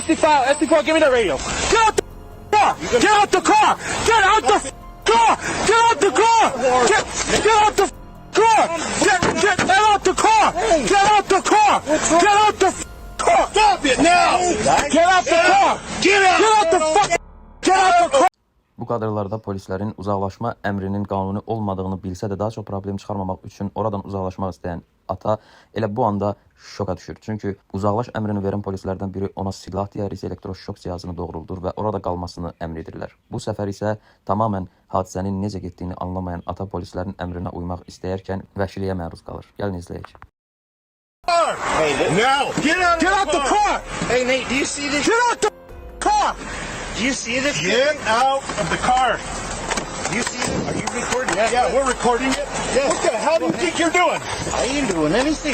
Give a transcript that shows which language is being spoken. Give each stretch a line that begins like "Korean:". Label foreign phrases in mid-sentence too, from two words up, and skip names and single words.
English: SD4, give me the radio. Get out the car. Get out the car. Get out the car. Get out the car. Get out the car. Get out the car. Get out the car. Get out the car. Stop it now! Get out the car. Get out! Get out the fuck. Get out the car.
Azerbaijani: Bu kadrlarda polislərin uzaqlaşma əmrinin qanuni olmadığını bilsə də daha çox problem çıxarmamaq üçün oradan uzaqlaşmaq istəyən ata elə bu anda şoka düşür. Çünki uzaqlaş əmrini verən polislərdən biri ona silah diyarisi elektroşok cihazını doğruldur və orada qalmasını əmr edirlər. Bu səfər isə tamamən hadisənin necə getdiyini anlamayan ata polislərin əmrinə uymaq istəyərkən vəhşiliyə məruz qalır. Gəlin izləyək.
English: Hey, Now, get out! Get out the car. Hey, Nate, do you see this? Get out the car. Do you see this? get out of the car. Do you see this? Are you recording? Yeah, we're recording it. Yes. What the hell do you think you're doing? I ain't doing anything.